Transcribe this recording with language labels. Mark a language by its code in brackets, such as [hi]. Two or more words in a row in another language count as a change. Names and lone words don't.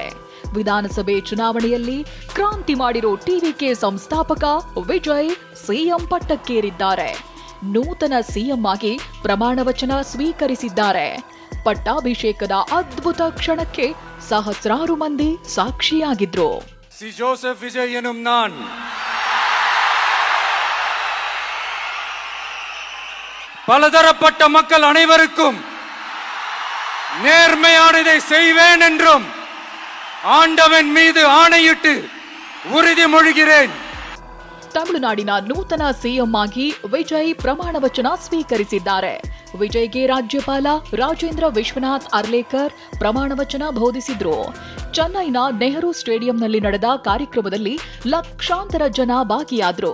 [kn] ವಿಧಾನಸಭೆ ಚುನಾವಣೆಯಲ್ಲಿ ಕ್ರಾಂತಿ ಮಾಡಿರೋ TVK ಸಂಸ್ಥಾಪಕ ವಿಜಯ್ ಸಿಎಂ ಪಟ್ಟಕ್ಕೇರಿದ್ದಾರೆ. ನೂತನ ಸಿಎಂ ಆಗಿ ಪ್ರಮಾಣ ವಚನ ಸ್ವೀಕರಿಸಿದ್ದಾರೆ. ಪಟ್ಟಾಭಿಷೇಕದ ಅದ್ಭುತ ಕ್ಷಣಕ್ಕೆ ಸಹಸ್ರಾರು ಮಂದಿ ಸಾಕ್ಷಿಯಾಗಿದ್ರು. [ta] சி ஜோசப் விஜய் என்னும் நான். பலதரப்பட்ட மக்கள் அனைவருக்கும் நேர்மையானதை செய்வேன் என்றும் ஆண்டவன் மீது ஆணையிட்டு உறுதிமொழிகிறேன். [kn] ತಮಿಳುನಾಡಿನ ನೂತನ ಸಿಎಂ ಆಗಿ ವಿಜಯ್ ಪ್ರಮಾಣ ವಚನ ಸ್ವೀಕರಿಸಿದ್ದಾರೆ. ವಿಜಯ್ಗೆ ರಾಜ್ಯಪಾಲ ರಾಜೇಂದ್ರ ವಿಶ್ವನಾಥ್ ಅರ್ಲೇಕರ್ ಪ್ರಮಾಣ ವಚನ ಬೋಧಿಸಿದ್ರು. ಚೆನ್ನೈನ ನೆಹರು ಸ್ಟೇಡಿಯಂನಲ್ಲಿ ನಡೆದ ಕಾರ್ಯಕ್ರಮದಲ್ಲಿ ಲಕ್ಷಾಂತರ ಜನ ಭಾಗಿಯಾದ್ರು.